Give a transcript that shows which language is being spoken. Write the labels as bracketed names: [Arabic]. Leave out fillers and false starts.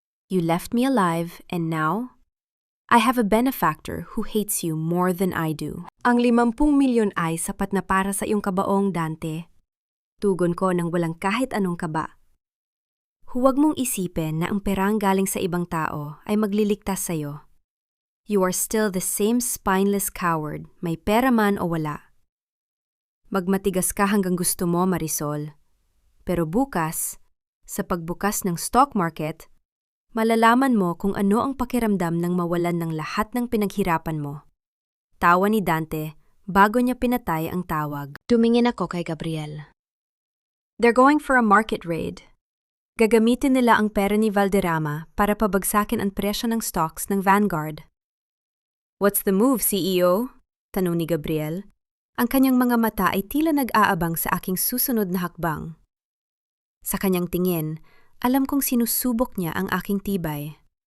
[English] You left me alive and now I have a benefactor who hates you more than I do. [Filipino] Ang 50 milyon ay sapat na para sa iyong kabaong, Dante. Tugon ko nang walang kahit anong kaba. Huwag mong isipin na ang perang galing sa ibang tao ay magliligtas sa'yo. [English] You are still the same spineless coward, [Filipino] may pera man o wala. Magmatigas ka hanggang gusto mo, Marisol. Pero bukas, sa pagbukas ng stock market, malalaman mo kung ano ang pakiramdam ng mawalan ng lahat ng pinaghirapan mo. Tawa ni Dante bago niya pinatay ang tawag. Tumingin ako kay Gabriel. [English] They're going for a market raid. [Filipino] Gagamitin nila ang pera ni Valderrama para pabagsakin ang presyo ng stocks ng Vanguard. [English] What's the move, CEO? [Filipino] Tanong ni Gabriel. Ang kanyang mga mata ay tila nag-aabang sa aking susunod na hakbang. Sa kanyang tingin, alam kong sinusubok niya ang aking tibay.